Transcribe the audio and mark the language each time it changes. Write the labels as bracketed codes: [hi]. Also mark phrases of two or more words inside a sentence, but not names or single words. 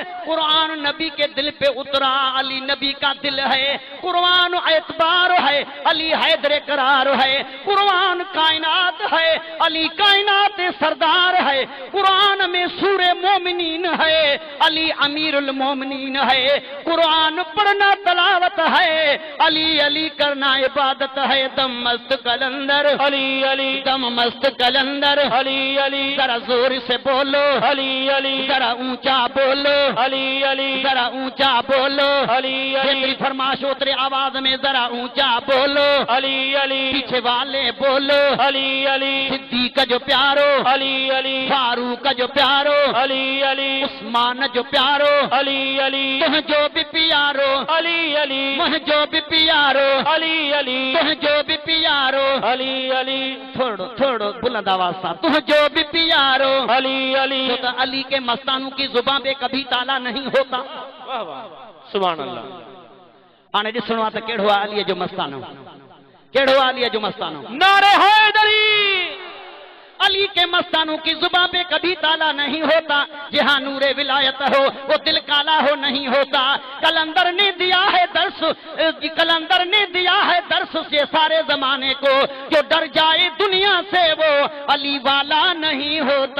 [hi] कुरान नबी के दिल पे उतरा, अली नबी का दिल है, कुरान एतबार है, अली हैदर करार है, कुरान कायनात है, अली कायनात सरदार है, कुरान में सूरे मोमिनीन है, अली अमीरुल मोमिनीन है, कुरान पढ़ना तलावत है, अली अली करना इबादत है, दम मस्त कलंदर अली अली, दम मस्त कलंदर अली अली, जरा जोर से बोलो, अली अली, जरा ऊंचा बोलो, अली अली, जरा ऊंचा बोलो, अली अली, जितनी फरमाश उतरे आवाज में जरा ऊंचा बोलो, अली अली, पीछे वाले बोलो, अली अली, [sd] सिद्दीक जो प्यारो, अली अली, फारूक जो प्यारो, अली अली, उस्मान जो प्यारो, अली अली, तुझो भी प्यारो, अली अली, मुझो भी प्यारो, अली अली, तुझो भी प्यारो, अली अली, थोड़ो थोड़ो बुलंद आवाज सा, तुझो भी प्यारो, अली अली। [hi] तो अली के मस्तानों की जुबान पे कभी ताला नहीं होता। वाह वाह, [ar] سبحان الله. [sd] हाणे ॾिसणो आहे त कहिड़ो आहे अलीअ जो मस्तानो, कहिड़ो आहे अलीअ जो मस्तानो। [hi] नारे हैदरी। अली के मस्तानों की जुबान पे कभी ताला नहीं होता, जहाँ नूरे विलायत हो वो दिल काला हो नहीं होता। कलंदर ने दिया है दर्श, कलंदर ने दिया है दर्श से सारे जमाने को, जो डर जाए दुनिया से वो अली वाला नहीं होता।